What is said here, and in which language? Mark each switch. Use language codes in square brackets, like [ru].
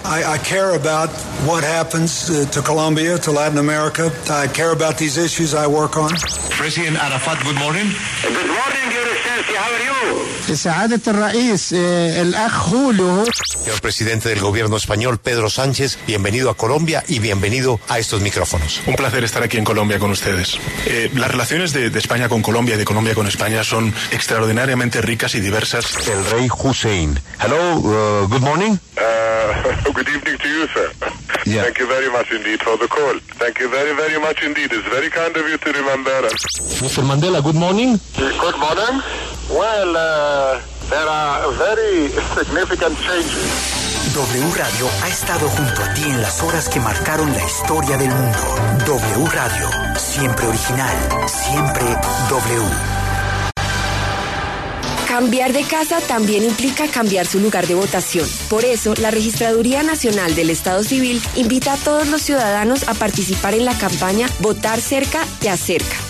[en] I care about what happens to Colombia, to Latin America. I care about these issues I work on. President Arafat, good morning. Good morning, Your Excellency. How are you? [ar] سعادة الرئيس الأخ هولو. [es] Señor presidente del gobierno español, Pedro Sánchez, bienvenido a Colombia y bienvenido a estos micrófonos. Un placer estar aquí en Colombia con ustedes. Las relaciones de España con Colombia y de Colombia con España son extraordinariamente ricas y diversas. El rey [en] Hussein. Hello, good morning. Good evening to you, sir. Yeah. Thank you very much indeed for the call. Thank you very, very much indeed. It's very kind of you to remember us. Mr. Mandela, good morning. Good morning. Well, there are very significant changes. [es] W Radio ha estado junto a ti en las horas que marcaron la historia del mundo. W Radio, siempre original, siempre W. Cambiar de casa también implica cambiar su lugar de votación. Por eso, la Registraduría Nacional del Estado Civil invita a todos los ciudadanos a participar en la campaña Votar Cerca, Te Acerca.